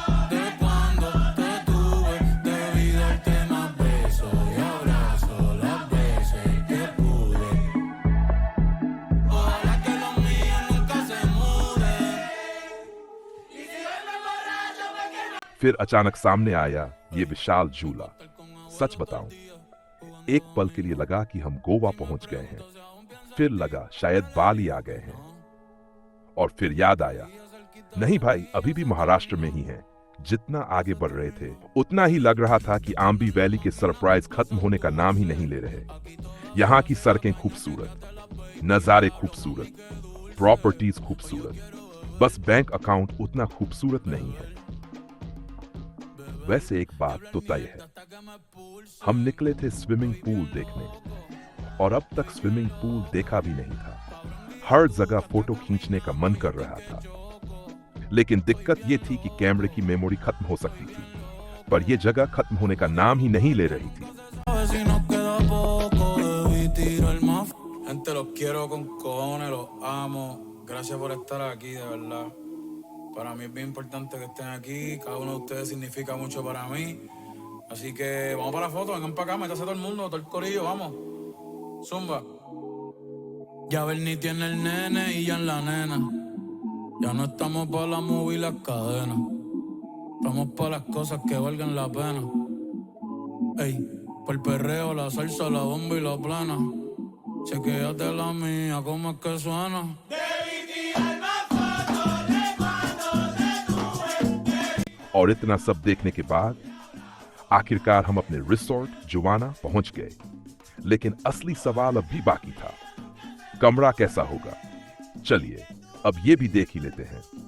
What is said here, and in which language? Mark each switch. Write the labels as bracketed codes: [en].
[es] De cuando te tuve, debí darte más besos y abrazos las veces que pude. Ojalá que los míos nunca se muden. Y si hoy me emborracho, pues que me... [hi] फिर अचानक सामने आया ये विशाल झूला। सच बताऊं, एक पल के लिए लगा कि हम गोवा पहुंच गए हैं, फिर लगा शायद बाली आ गए हैं, और फिर याद आया नहीं भाई, अभी भी महाराष्ट्र में ही हैं। जितना आगे बढ़ रहे थे उतना ही लग रहा था कि आम्बी वैली के सरप्राइज खत्म होने का नाम ही नहीं ले रहे। यहाँ की सड़कें खूबसूरत, नजारे खूबसूरत, प्रॉपर्टीज खूबसूरत, बस बैंक अकाउंट उतना खूबसूरत नहीं है। वैसे एक बात तो तय है, हम निकले थे स्विमिंग पूल देखने, और अब तक स्विमिंग पूल देखा भी नहीं था। हर जगह फोटो खींचने का मन कर रहा था, लेकिन दिक्कत यह थी कि कैमरे की मेमोरी खत्म हो सकती थी, पर यह जगह खत्म होने का नाम ही नहीं ले रही थी। [es] Gente, los quiero con cojones, los amo. Gracias por estar aquí, de verdad. Para mí es bien importante que estén aquí. Cada uno de ustedes significa mucho para mí. Así que vamos para la foto, vengan para acá, métase todo el mundo, todo el corillo, vamos. Zumba. Ya Bernie tiene el nene y ya en la nena. Ya no estamos para la movie y las cadenas. Estamos para las cosas que valgan la pena. Ey, por el perreo, la salsa, la bomba y la plana. Chequéate la mía, cómo es que suena. [hi] और इतना सब देखने के बाद आखिरकार हम अपने resort जुवाना पहुंच गए, लेकिन असली सवाल अब भी बाकी था, कमरा कैसा होगा? चलिए अब ये भी देख ही लेते हैं।